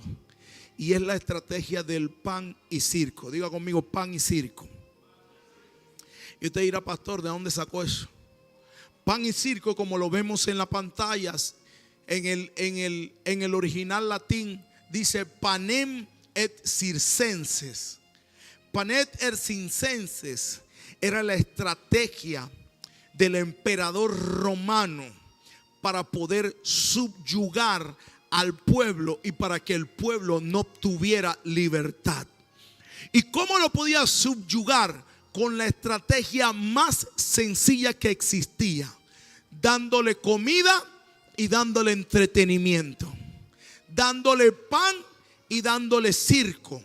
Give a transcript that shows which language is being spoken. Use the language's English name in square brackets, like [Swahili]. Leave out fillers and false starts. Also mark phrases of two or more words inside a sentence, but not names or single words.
[Spanish] Y es la estrategia del pan y circo. Diga conmigo, pan y circo. Y usted dirá, pastor, ¿de dónde sacó eso? Pan y circo, como lo vemos en las pantallas, en el original latín, dice [Latin] panem et circenses. Panem et circenses [Spanish] era la estrategia del emperador romano para poder subyugar al pueblo y para que el pueblo no tuviera libertad. ¿Y cómo lo podía subyugar? Con la estrategia más sencilla que existía: dándole comida y dándole entretenimiento, dándole pan y dándole circo.